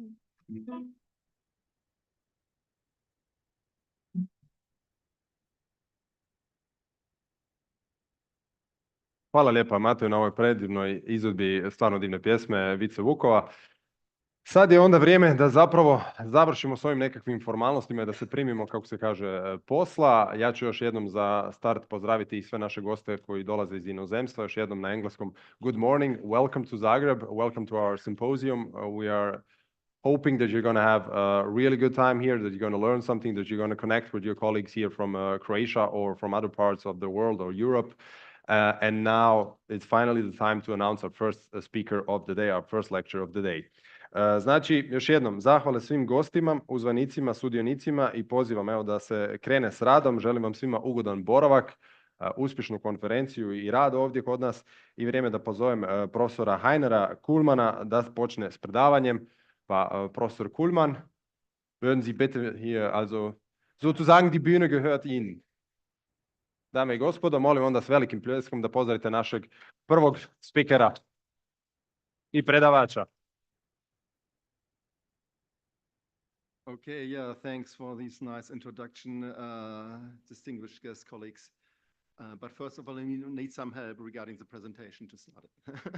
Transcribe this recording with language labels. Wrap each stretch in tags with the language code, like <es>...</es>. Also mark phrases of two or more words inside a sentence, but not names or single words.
<hr>Hvala lijepa Mateju na ovoj predivnoj izvedbi stvarno divne pjesme Vice Vukova. Sad je onda vrijeme da zapravo završimo s ovim nekakvim formalnostima i da se primimo, kako se kaže, posla. Ja ću još jednom za start pozdraviti i sve naše goste koji dolaze iz inozemstva. Još jednom na engleskom.</hr> <en>Good morning, welcome to Zagreb, welcome to our symposium. We are hoping that you're going to have a really good time here, that you're going to learn something, that you're going to connect with your colleagues here from Croatia or from other parts of the world or Europe. And now it's finally the time to announce our first speaker of the day, our first lecture of the day.</en> <hr>Znači, još jednom, zahvale svim gostima, uzvanicima, sudionicima i pozivam evo da se krene s radom. Želim vam svima ugodan boravak, uspješnu konferenciju i rad ovdje kod nas i vrijeme da pozovem profesora Heinera Kuhlmana da počne s predavanjem. Pa profesor</hr> <de>Kuhlmann, würden Sie bitte hier, also sozusagen die Bühne gehört Ihnen.</de> <hr>Dame i gospodo, molim onda s velikim pljeskom da pozdravite našeg prvog spikera i predavača.</hr> <en>Okay, yeah, thanks for this nice introduction, distinguished guest colleagues. But first of all, I need some help regarding the presentation to start it.</en>